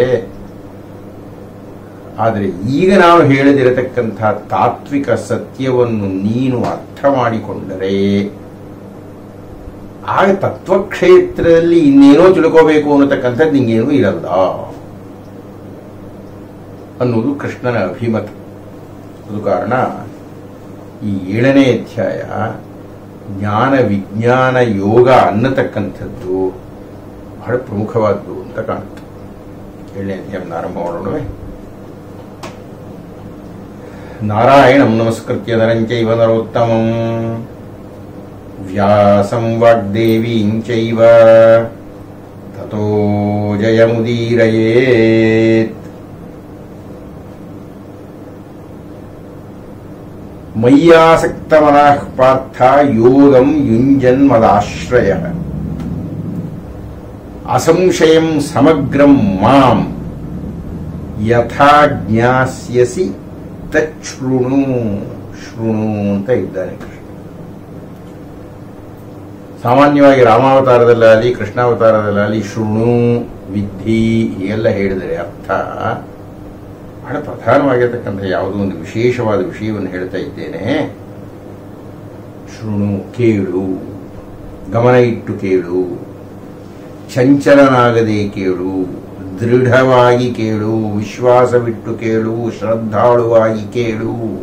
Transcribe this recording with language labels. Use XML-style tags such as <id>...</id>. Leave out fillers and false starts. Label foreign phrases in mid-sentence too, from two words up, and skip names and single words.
<kn>ಆದರೆ ಈಗ ನಾವು ಹೇಳದಿರತಕ್ಕಂತಹ ತಾತ್ವಿಕ ಸತ್ಯವನ್ನು ನೀನು ಅರ್ಥ ಮಾಡಿಕೊಂಡರೆ ಆಗ ತತ್ವಕ್ಷೇತ್ರದಲ್ಲಿ ಇನ್ನೇನೋ ತಿಳ್ಕೋಬೇಕು ಅನ್ನತಕ್ಕಂಥದ್ದು ನಿಂಗೇನೂ ಇರಲ್ಲ ಅನ್ನೋದು ಕೃಷ್ಣನ ಅಭಿಮತ. ಅದು ಕಾರಣ ಈ 7ನೇ ಅಧ್ಯಾಯ ಜ್ಞಾನ ವಿಜ್ಞಾನ ಯೋಗ ಅನ್ನತಕ್ಕಂಥದ್ದು ಬಹಳ ಪ್ರಮುಖವಾದ್ದು ಅಂತ ಕಾಣುತ್ತೆ. 7ನೇ ಅಧ್ಯಾಯವನ್ನು ಆರಂಭ ಮಾಡೋಣವೇ.</kn> <sa>ನಾರಾಯಣಂ ನಮಸ್ಕೃತ್ಯ ನರಂ ಚೈವ ನರೋತ್ತಮಂ ವ್ಯಾಸಂ ವಾಗ್ದೇವೀಂ ಚೈವ ತತೋ ಜಯಮುದೀರಯೇತ್. ಮಯ್ಯಾಸಕ್ತಮನಃ ಪಾರ್ಥ ಯೋಗಂ ಯುಂಜನ್ ಮದಾಶ್ರಯಃ ಅಸಂಶಯಂ ಸಮಗ್ರಂ ಮಾಂ ಯಥಾ ಜ್ಞಾಸ್ಯಸಿ ತಚ್ಛೃಣು.</sa> <kn>ಶೃಣು ಅಂತ ಇದ್ದಾನೆ ಕೃಷ್ಣ. ಸಾಮಾನ್ಯವಾಗಿ ರಾಮಾವತಾರದಲ್ಲಾಗಲಿ ಕೃಷ್ಣಾವತಾರದಲ್ಲಾಗಲಿ</kn> <sa>ಶೃಣು ವಿದ್ಧಿ</sa> <kn>ಎಲ್ಲ ಹೇಳಿದರೆ ಅರ್ಥ ಬಹಳ ಪ್ರಧಾನವಾಗಿರತಕ್ಕಂಥ ಯಾವುದೋ ಒಂದು ವಿಶೇಷವಾದ ವಿಷಯವನ್ನು ಹೇಳ್ತಾ ಇದ್ದೇನೆ. ಶೃಣು, ಕೇಳು, ಗಮನ ಇಟ್ಟು ಕೇಳು, ಚಂಚಲನಾಗದೆ ಕೇಳು, ದೃಢವಾಗಿ ಕೇಳು, ವಿಶ್ವಾಸವಿಟ್ಟು ಕೇಳು, ಶ್ರದ್ಧಾಳುವಾಗಿ ಕೇಳು.</kn>